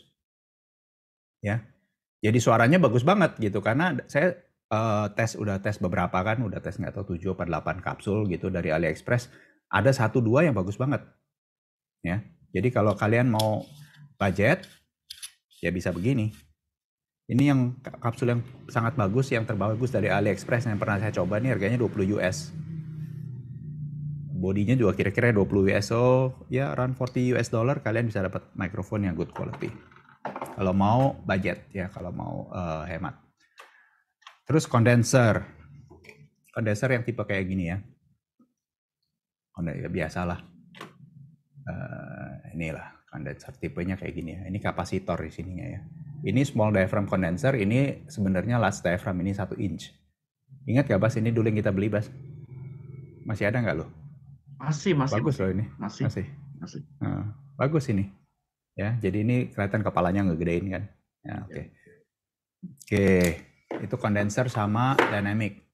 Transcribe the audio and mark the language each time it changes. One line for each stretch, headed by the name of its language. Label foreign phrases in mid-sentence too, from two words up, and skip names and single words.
Indonesian: Ya, jadi suaranya bagus banget gitu, karena saya udah tes beberapa kan, udah tes nggak tahu 7 atau 8 kapsul gitu dari AliExpress, ada 1-2 yang bagus banget. Ya, jadi kalau kalian mau budget, ya bisa begini. Ini yang kapsul yang sangat bagus, yang terbagus dari AliExpress yang pernah saya coba nih, harganya 20 US. Bodinya juga kira-kira 20 US, so ya
English: around 40 US dollar
Indonesian: kalian bisa dapat mikrofon yang
English: good quality.
Indonesian: Kalau mau budget ya, kalau mau hemat. Terus kondenser yang tipe kayak gini ya. Ya biasalah. Inilah kondenser tipenya kayak gini ya. Ini kapasitor di sininya ya.
English: Ini small diaphragm condenser,
Indonesian: ini sebenarnya
English: large diaphragm,
Indonesian: ini 1 inch. Ingat gak Bas, ini dulu yang kita beli Bas? Masih ada nggak lo? Masih. Bagus loh ini. Masih. Nah, bagus ini. Ya, jadi ini kelihatan kepalanya ngegedein kan. Ya, oke. Oke, itu kondenser sama dynamic.